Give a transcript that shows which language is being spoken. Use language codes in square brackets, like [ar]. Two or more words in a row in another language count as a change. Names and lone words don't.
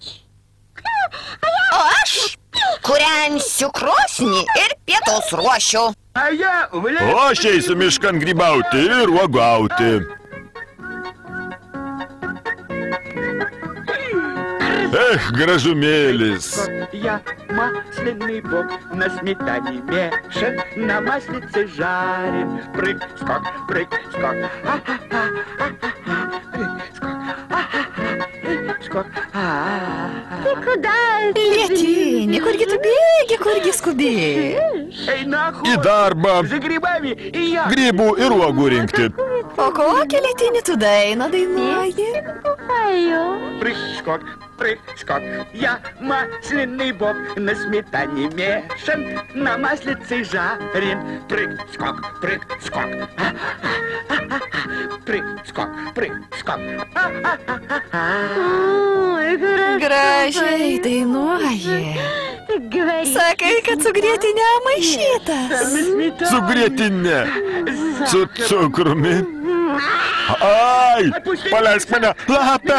[lt] O aš kūrensiu krosnį ir pietus ruošiu. O aš eisiu miškan grybauti ir uogauti. Gražumėlis. [ru] Я масляный боб, на сметане мешан, на маслице жарен. Прыг-скок, прыг-скок, прыг-скок, Ты куда? [lt] Lietini, kurgi tu bėgi, kurgi skubi? [ru] Эй, нахуй! [lt] Į darbą. [ru] За грибами и я! [lt] Grybų ir uogų rinkti. O kokią Lietini tu dainą dainuoji? [ru] Прыг-скок, прыг-скок, я масляный боб, на сметане мешан, на маслице жарен. Прыг-скок, прыг-скок, прыг-скок, прыг-скок. [lt] Gražiai dainuoji. Sakai, kad su grietinė maišytas. Su grietinė. Su cukrumi. Ai, paleisk mane, lapę.